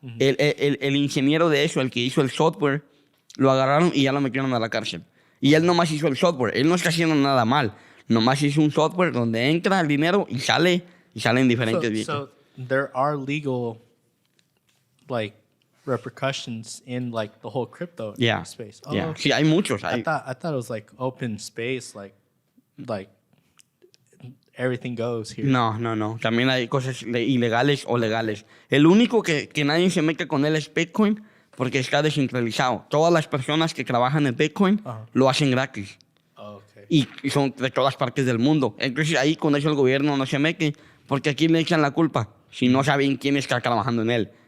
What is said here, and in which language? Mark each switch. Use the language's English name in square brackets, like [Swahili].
[Spanish] El ingeniero de eso, el que hizo el software, lo agarraron y ya lo metieron a la cárcel. Y él nomás hizo el software. Él no está haciendo nada mal. Nomás hizo un software donde entra el dinero y sale en diferentes billetes. [English] So there are legal, like, repercussions in, like, the whole crypto space. Yeah. Okay. [Spanish] Sí, hay muchos. [English] I thought it was like open space, like everything goes here. [Spanish] No. También hay cosas ilegales o legales. El único que nadie se mete con él es Bitcoin porque está descentralizado. Todas las personas que trabajan en Bitcoin lo hacen gratis. [English] Okay. [Spanish] Y son de todas partes del mundo. Entonces ahí con eso el gobierno no se mete porque aquí le echan la culpa si no saben quién está trabajando en él.